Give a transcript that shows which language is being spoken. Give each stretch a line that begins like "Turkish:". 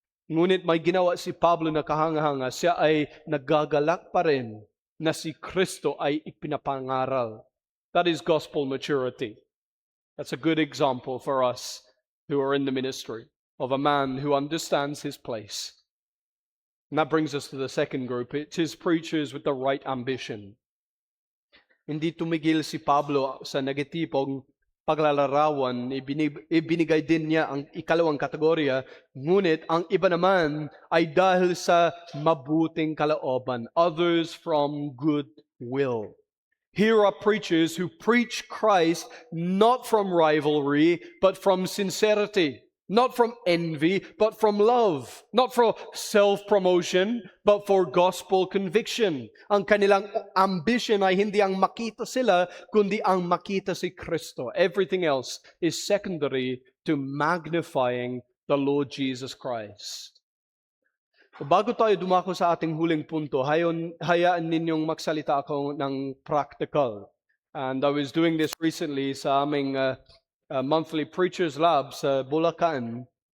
Filipino: Ngunit may ginawa si Pablo na kahanga-hanga, siya ay nagagalak pa rin na si Kristo ay ipinapangaral.
English: That is gospel maturity. That's a good example for us who are in the ministry of a man who understands his place. And that brings us to the second group. It's his preachers with the right ambition.
Filipino: Hindi tumigil si Pablo sa negatipong paglalarawan, ibinigay din niya ang ikalawang kategorya, ngunit ang iba naman ay dahil sa mabuting kalooban,
English: others from good will. Here are preachers who preach Christ not from rivalry, but from sincerity. Not from envy, but from love. Not for self-promotion, but for gospel conviction.
Filipino: Ang kanilang ambition ay hindi ang makita sila, kundi ang makita si Kristo.
English: Everything else is secondary to magnifying the Lord Jesus Christ.
Filipino: Bago tayo dumako sa ating huling punto, hayaan ninyong magsalita ako ng practical.
English: And I was doing this recently
Filipino: sa aming
English: monthly Preachers Lab sa Bulacan.